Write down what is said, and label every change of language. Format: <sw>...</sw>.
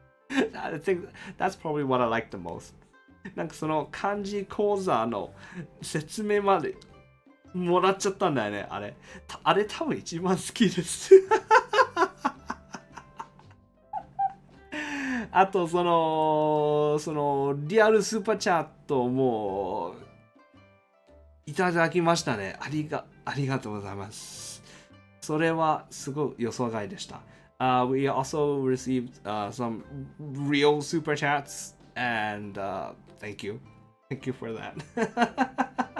<en>I think that's probably what I like the most.</en> <ja>なんかその漢字講座の説明までもらっちゃったんだよね、あれ。あれ多分一番好きです。あとそのリアルスーパーチャットもいただきましたね。ありがとうございます。それはすごい予想外でした。</ja> <en>We also received some real super chats and thank you for that.</en>